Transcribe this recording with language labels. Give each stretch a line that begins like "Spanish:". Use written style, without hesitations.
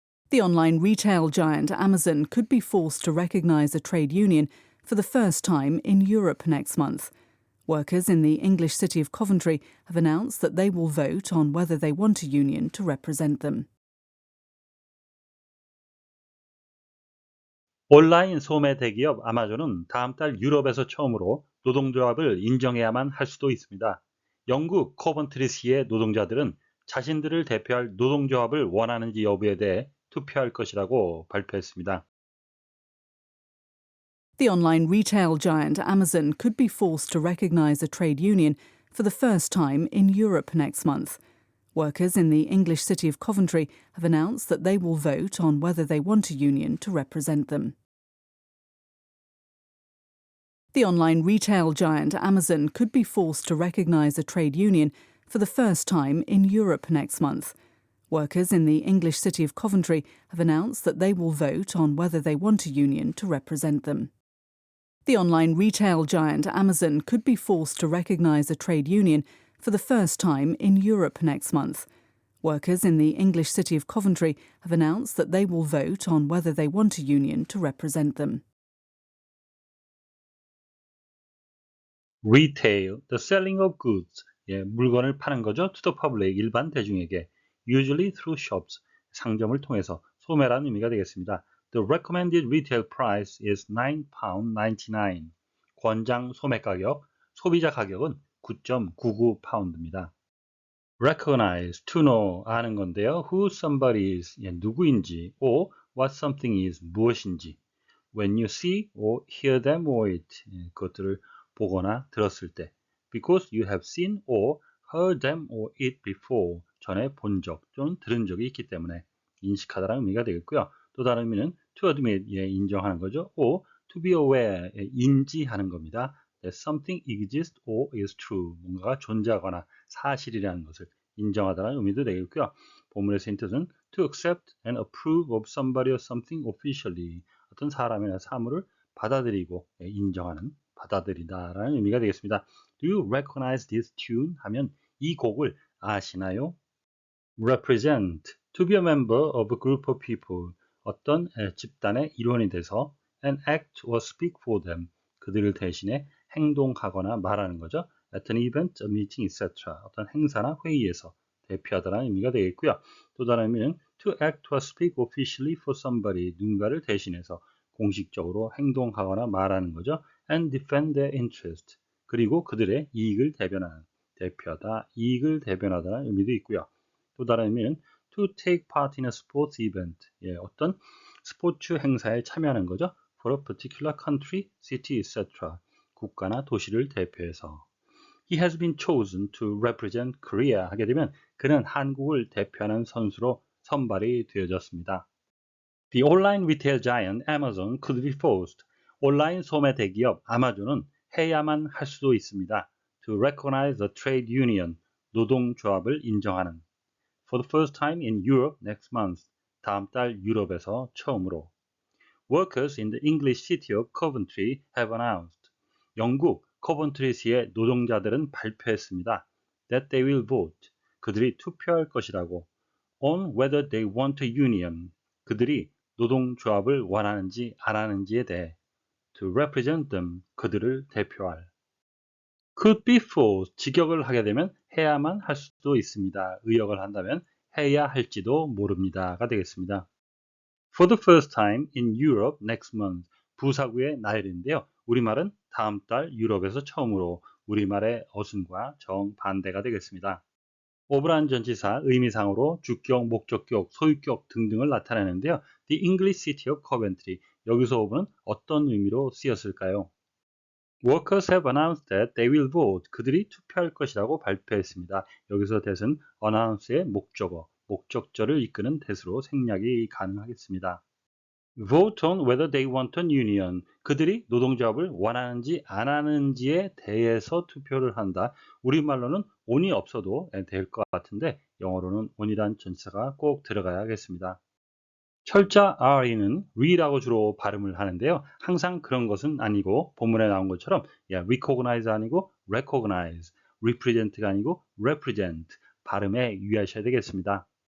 English: The online retail giant Amazon could be forced to recognise a trade union for the first time in Europe next month. Workers in the English city of Coventry have announced that they will vote on whether they want a union to represent them.
Korean: 온라인 소매 대기업 아마존은 다음 달 유럽에서 처음으로 노동조합을 인정해야만 할 수도 있습니다. 영국 코번트리시의 노동자들은 자신들을 대표할 노동조합을 원하는지 여부에 대해 투표할 것이라고 발표했습니다.
English: The online retail giant Amazon could be forced to recognise a trade union for the first time in Europe next month. Workers in the English city of Coventry have announced that they will vote on whether they want a union to represent them. The online retail giant Amazon could be forced to recognise a trade union for the first time in Europe next month. Workers in the English city of Coventry have announced that they will vote on whether they want a union to represent them. The online retail giant Amazon could be forced to recognise a trade union for the first time in Europe next month. Workers in the English city of Coventry have announced that they will vote on whether they want a union to represent them. Retail, the selling of goods,
Korean: 물건을 파는 거죠.
English: To the public,
Korean: 일반 대중에게.
English: Usually through shops,
Korean: 상점을 통해서 소매라는 의미가 되겠습니다.
English: The recommended retail price is £9.99.
Korean: 권장 소매 가격, 소비자 가격은 9.99파운드입니다.
English: Recognize, to know,
Korean: 아는 건데요.
English: Who somebody is,
Korean: 누구인지,
English: or what something is,
Korean: 무엇인지.
English: When you see or hear them or it,
Korean: 그것들을 보거나 들었을 때.
English: Because you have seen or heard them or it before,
Korean: 전에 본 적 또는 들은 적이 있기 때문에 인식하다라는 의미가 되겠고요. 또 다른 의미는
English: to admit,
Korean: 인정하는 거죠.
English: or to be aware,
Korean: 인지하는 겁니다.
English: That something exists or is true,
Korean: 뭔가가 존재하거나 사실이라는 것을 인정하다는 의미도 되겠고요. 본문에서 힌트는
English: to accept and approve of somebody or something officially,
Korean: 어떤 사람이나 사물을 받아들이고 인정하는, 받아들이다라는 의미가 되겠습니다.
English: Do you recognize this tune?
Korean: 하면 이 곡을 아시나요?
English: Represent, to be a member of a group of people,
Korean: 어떤 집단의 일원이 돼서
English: and act or speak for them,
Korean: 그들을 대신해 행동하거나 말하는 거죠.
English: At an event, a meeting, etc.
Korean: 어떤 행사나 회의에서 대표하다라는 의미가 되겠고요. 또 다른 의미는
English: to act or speak officially for somebody,
Korean: 누군가를 대신해서 공식적으로 행동하거나 말하는 거죠.
English: And defend their interest,
Korean: 그리고 그들의 이익을 대변하는, 대표하다, 이익을 대변하다는 의미도 있고요. 또 다른 의미는
English: to take part in a sports event,
Korean: 어떤 스포츠 행사에 참여하는 거죠.
English: For a particular country, city, etc.
Korean: 국가나 도시를 대표해서.
English: He has been chosen to represent Korea
Korean: 하게 되면 그는 한국을 대표하는 선수로 선발이 되어졌습니다.
English: The online retail giant Amazon could be forced.
Korean: 온라인 소매 대기업 아마존은 해야만 할 수도 있습니다.
English: To recognize a trade union,
Korean: 노동조합을 인정하는.
English: For the first time in Europe next month,
Korean: 다음 달 유럽에서 처음으로.
English: Workers in the English city of Coventry have announced.
Korean: 영국 커번트리시의 노동자들은 발표했습니다.
English: That they will vote.
Korean: 그들이 투표할 것이라고.
English: On whether they want a union.
Korean: 그들이 노동조합을 원하는지 안 하는지에 대해.
English: to represent them,
Korean: 그들을 대표할.
English: could be forced,
Korean: 직역을 하게 되면 해야만 할 수도 있습니다. 의역을 한다면 해야 할지도 모릅니다가 되겠습니다.
English: For the first time in Europe next month,
Korean: 부사구의 나열인데요. 우리말은 다음 달 유럽에서 처음으로, 우리말의 어순과 정반대가 되겠습니다. of란 전치사 의미상으로 주격, 목적격, 소유격 등등을 나타내는데요.
English: The English City of Coventry,
Korean: 여기서 of는 어떤 의미로 쓰였을까요?
English: Workers have announced that they will vote.
Korean: 그들이 투표할 것이라고 발표했습니다. 여기서 that은 announce의 목적어, 목적절을 이끄는 that으로 생략이 가능하겠습니다.
English: Vote on whether they want an union.
Korean: 그들이 노동조합을 원하는지 안 하는지에 대해서 투표를 한다. 우리말로는 on이 없어도 될 것 같은데 영어로는 on이란 전치사가 꼭 들어가야겠습니다. 철자 re는 re라고 주로 발음을 하는데요. 항상 그런 것은 아니고 본문에 나온 것처럼 recognize 아니고 recognize, represent가 아니고 represent, 발음에 유의하셔야 되겠습니다.